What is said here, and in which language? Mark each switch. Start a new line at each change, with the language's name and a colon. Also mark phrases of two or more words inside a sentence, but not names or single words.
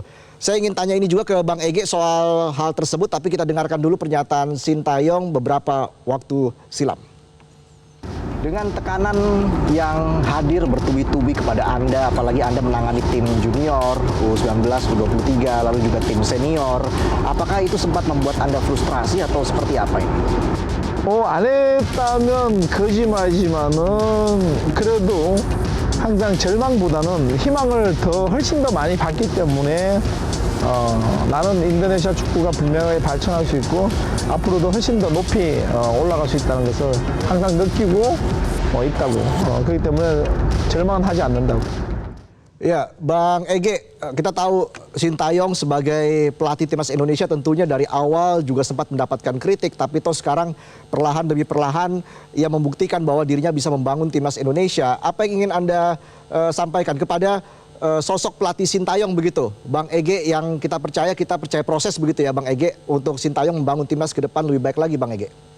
Indonesian: Saya ingin tanya ini juga ke Bang Ege soal hal tersebut, tapi kita dengarkan dulu pernyataan Sintayong beberapa waktu silam. Dengan tekanan yang hadir bertubi-tubi kepada Anda, apalagi Anda menangani tim junior, U19, U23, lalu juga tim senior, apakah itu sempat membuat Anda frustrasi atau seperti apa ini?
Korean: 안 했다면 거짓말이지만은 그래도 항상 절망보다는 희망을 훨씬 더 많이 받기 때문에 나는 인도네시아 축구가 분명하게 발전할 수 있고 앞으로도 훨씬 더 높이 올라갈 수 있다는 것을 항상 느끼고 있다고. 그렇기 때문에 절망은 하지 않는다고.
Indonesian: Ya, Bang Ege, kita tahu Sintayong sebagai pelatih timnas Indonesia tentunya dari awal juga sempat mendapatkan kritik, tapi toh sekarang perlahan demi perlahan ia membuktikan bahwa dirinya bisa membangun timnas Indonesia. Apa yang ingin Anda sampaikan kepada sosok pelatih Sintayong begitu, Bang Ege, yang kita percaya proses begitu ya Bang Ege, untuk Sintayong membangun timnas ke depan lebih baik lagi Bang Ege?